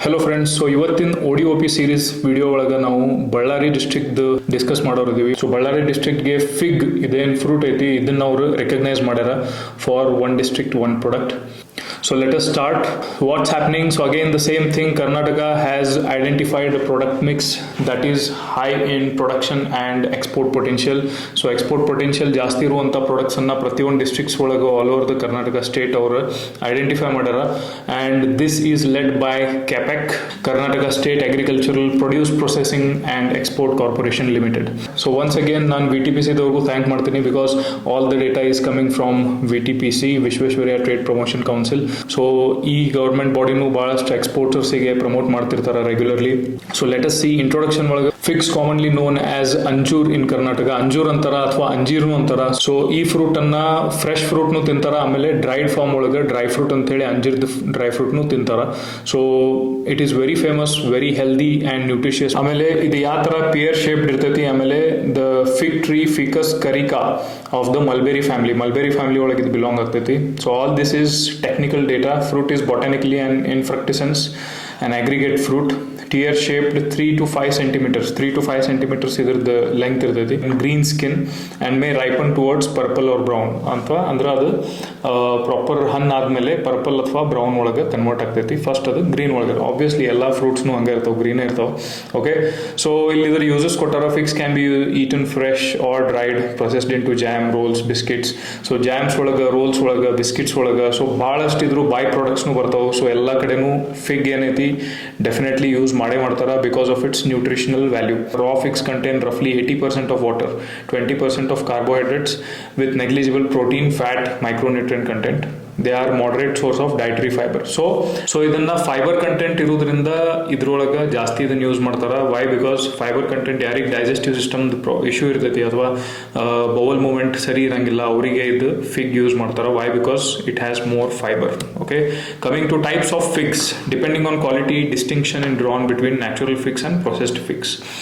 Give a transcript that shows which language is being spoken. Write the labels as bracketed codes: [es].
[kn] Hello friends, so ಇವತ್ತಿನ ODOP series video ಒಳಗೆ ನಾವು Ballari district discuss ಮಾಡೋರಿದ್ದೀವಿ. So Ballari ಡಿಸ್ಟ್ರಿಕ್ಟ್ಗೆ fig ಇದೇನು ಫ್ರೂಟ್ ಐತಿ ಇದನ್ನ ಅವರು ರೆಕಗ್ನೈಸ್ ಮಾಡ್ಯಾರ for one district one product. [en] So let us start what's happening. So again the same thing, Karnataka has identified a product mix that is high in production and export potential. So export potential [kn] ಜಾಸ್ತಿ ಇರುವಂತ products ಅನ್ನ ಪ್ರತಿಯೊಂದು districts ಒಳಗೆ all over the Karnataka state ಅವರು identify ಮಾಡ್ಯಾರ. [en] and this is led by CAPEC, Karnataka State Agricultural Produce Processing and Export Corporation Limited. So once again [kn] ನಾನು VTPC ದವರಿಗೂ thank ಮಾಡ್ತೀನಿ [en] because all the data is coming from VTPC, [kn] Visvesvaraya trade promotion council. So ಈ government ಬಾಡಿನೂ ಬಹಳಷ್ಟು ಎಕ್ಸ್ಪೋರ್ಟರ್ಸ್ಗೆ promote ಮಾಡ್ತಿರ್ತಾರೆ regularly. [en] So let us see introduction ಒಳಗೆ figs commonly known as anjoor in Karnataka. [kn] ಅಂಜೂರ್ ಅಂತಾರ ಅಥವಾ ಅಂಜೀರ್ನು ಅಂತಾರ. So ಈ ಫ್ರೂಟ್ ಅನ್ನ ಫ್ರೆಶ್ ಫ್ರೂಟ್ ನು ತಿಂತಾರ, ಆಮೇಲೆ ಡ್ರೈಡ್ ಫಾರ್ಮ್ ಒಳಗೆ ಡ್ರೈ ಫ್ರೂಟ್ ಅಂತ ಹೇಳಿ ಅಂಜೀರ್ ಡ್ರೈ ಫ್ರೂಟ್ ನು ತಿಂತಾರ. [en] So it is very famous, very healthy and nutritious. [kn] ಆಮೇಲೆ ಇದು ಯಾವ ತರ ಪಿಯರ್ ಶೇಪ್ಡ್ ಇರ್ತೈತಿ. ಆಮೇಲೆ the fig tree ficus ಕರಿಕಾ of the mulberry family ಒಳಗೆ ಇದು ಬಿಲಾಂಗ್ ಆಗ್ತೈತಿ. [en] So all this is technical data. Fruit is botanically and in fructescence an aggregate fruit, tear shaped 3 to 5 centimeters [kn] ಇದ್ರದ್ದು ಲೆಂತ್ ಇರ್ತೈತಿ. [en] green skin and may ripen towards purple or brown [kn] ಅಂತ ಅಂದ್ರೆ ಅದು proper ಹಣ್ಣು ಆದ್ಮೇಲೆ ಪರ್ಪಲ್ ಅಥವಾ brown ಒಳಗೆ convert ಆಗ್ತೈತಿ. ಫಸ್ಟ್ ಅದು ಗ್ರೀನ್ ಒಳಗೆ. ಆಬ್ವಿಯಸ್ಲಿ ಎಲ್ಲ ಫ್ರೂಟ್ಸ್ನು ಹಂಗೆ ಇರ್ತಾವೆ, ಗ್ರೀನ್ ಇರ್ತಾವೆ. ಓಕೆ, ಸೊ ಇಲ್ಲಿ ಇದ್ರ ಯೂಸಸ್ ಕೊಟ್ಟಾರ. [en] Figs can be eaten fresh or dried, processed into jam, rolls, biscuits. [kn] So jams ಒಳಗೆ, ರೋಲ್ಸ್ ಒಳಗೆ, ಬಿಸ್ಕಿಟ್ಸ್ ಒಳಗೆ ಸೊ ಭಾಳಷ್ಟು ಇದ್ರು ಬೈ ಪ್ರಾಡಕ್ಟ್ಸ್ನು ಬರ್ತಾವೆ. ಸೊ ಎಲ್ಲ ಕಡೆನೂ ಫಿಗ್ ಏನೈತಿ ಡೆಫಿನೆಟ್ಲಿ ಯೂಸ್ ಮಾಡೇ ಮಾಡ್ತಾರ [en] Because of its nutritional value. Raw figs contain roughly 80% of water, 20% of carbohydrates with negligible protein, fat, micronutrient content. They are moderate source of dietary fiber. [kn] So ಇದನ್ನ fibre content ಇರೋದ್ರಿಂದ ಇದ್ರೊಳಗೆ ಜಾಸ್ತಿ ಇದನ್ನ use ಮಾಡ್ತಾರ. Y? Because fibre content ಯಾರಿಗೆ digestive system issue ಇರ್ತೈತಿ ಅಥವಾ bowl movement ಸರಿ ಇರಂಗಿಲ್ಲ ಅವರಿಗೆ ಇದು ಫಿಗ್ ಯೂಸ್ ಮಾಡ್ತಾರ. Y? [en] Because it has more fibre. Okay, coming to types of figs, depending on quality distinction in drawn between natural figs and processed figs.